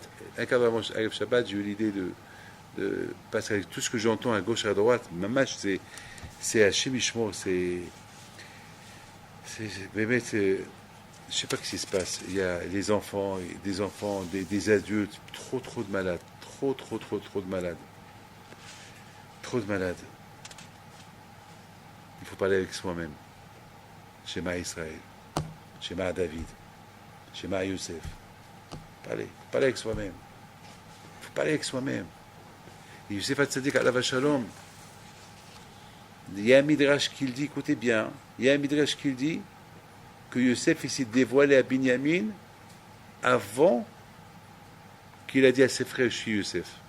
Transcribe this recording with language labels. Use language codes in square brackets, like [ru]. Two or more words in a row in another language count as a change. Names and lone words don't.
[fr] Un quart d'avant [he] ערב שבת, [fr] j'ai eu l'idée de parce que tout ce que j'entends à gauche et à droite, Mamash, c'est [he] השם ישמור, [fr] je ne sais pas ce qui se passe. Il y a des enfants, des adultes, trop de malades. Trop de malades. Trop de malades. Il faut parler avec soi-même. [he] שמע ישראל. שמע דוד. שמע יוסף. [fr] Parler avec soi-même. Il faut parler avec soi-même. Et Youssef Hatzadik [he] עליו שלום, [fr] il y a un midrash qui le dit, écoutez bien, il y a un midrash qui le dit que Youssef s'est dévoilé à Binyamin avant qu'il a dit à ses frères, je suis Youssef.